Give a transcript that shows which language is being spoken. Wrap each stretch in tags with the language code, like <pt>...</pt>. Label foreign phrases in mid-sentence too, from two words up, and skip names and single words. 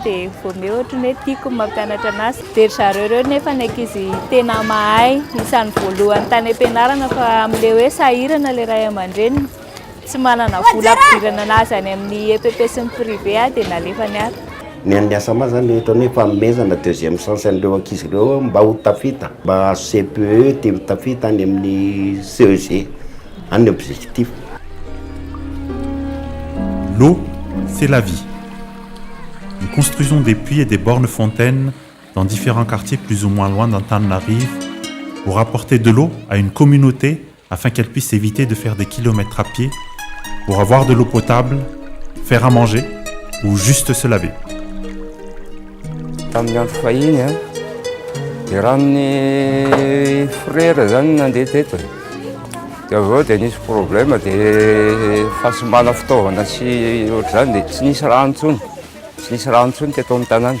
<mg>dia voameo ohatrany hoe tiako mampianatra anazy dia ry zareo reo nefa ny ankizy tena mahay isan'ny voalohany tany am-pianarana fa amin'le hoe sahirana le ray aman-dreniny tsy manana vola ampidirana anazy any amin'ny EPP sy ny privé dia nalefany ary. Ny an'ny ASAMA zany ataony hoe fanomezana</mg> <fr>deuxième chance</fr> <mg>an'ireo ankizy ireo mba ho tafita mba CPE dia mitafita any amin'ny CEG.</mg> <fr>Un objectif. L'eau, c'est la vie. Nous construisons des puits et des bornes-fontaines dans différents quartiers plus ou moins loin d'Antananarivo pour apporter de l'eau à une communauté afin qu'elle puisse éviter de faire des kilomètres à pied pour avoir de l'eau potable, faire à manger ou juste se laver.</fr> <mg>Dia aveo dia nisy problème dia fahasombana fitaovana sy ohatr'izany dia tsy nisy rano intsony teto amin'ny tanàna.</mg>